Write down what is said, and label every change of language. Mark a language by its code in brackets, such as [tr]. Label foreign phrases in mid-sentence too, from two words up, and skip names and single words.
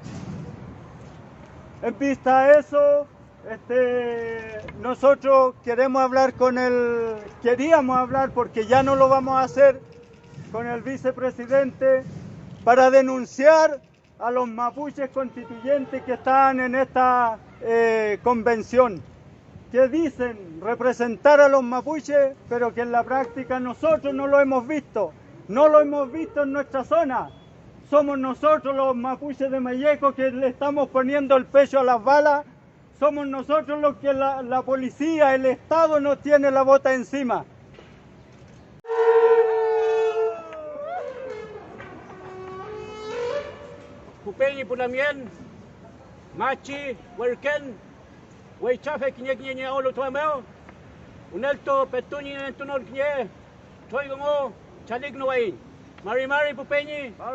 [es] En vista a eso, nosotros queríamos hablar porque ya no lo vamos a hacer, con el vicepresidente para denunciar a los mapuches constituyentes que están en esta convención, que dicen representar a los mapuches, pero que en la práctica nosotros no lo hemos visto en nuestra zona. Somos nosotros los mapuches de Malleco que le estamos poniendo el pecho a las balas, somos nosotros los que la policía, el Estado nos tiene la bota encima. [arn] Pupeñi pulamien, machi, huerquén, huaychafe quiñe olo tuameo, unelto petuñi entunol quiñe, toigongo, chaligno way, mari pupeñi,